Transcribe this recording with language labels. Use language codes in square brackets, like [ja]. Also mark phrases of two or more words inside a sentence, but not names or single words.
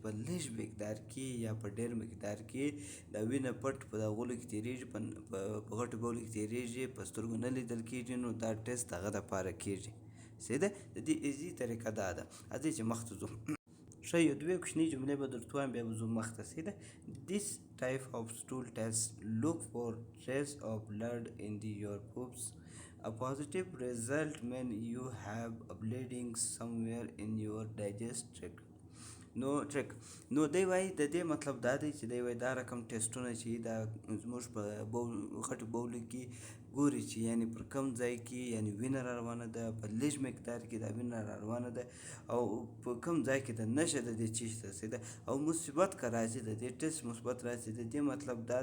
[ps] په لږ مقدار کې یا په ډېر مقدار کې دا وینه پټ په دا غولو کې تېرېږي په غټو بولو کې تېرېږي په سترګو نه لیدل کېږي نو دا ټیسټ هغه دپاره کېږي سیده د دې ایزي طریقه دا ده راځئ چې مخته ځو ښه یو دوې کوچنۍ جملې به درته وایم بیا به ځو مخته سیده [en] This type of stool test look for trace of blood in your poops. A positive result means you have a bleeding somewhere in your digestive [ps] نو دی وایي د دې مطلب دا دی چې دی وایي دا رقم ټیسټونه چې دا زموږ په غټو بولو کې ګوري چې یعنې پر کوم ځای کې یعنې وینه را روانه ده په لږ مقدار کې دا وینه را روانه ده او په کوم ځای کې د نښه د دې چیز ته او مثبت که راځي د دې ټیسټ مثبت راځي د دې مطلب دا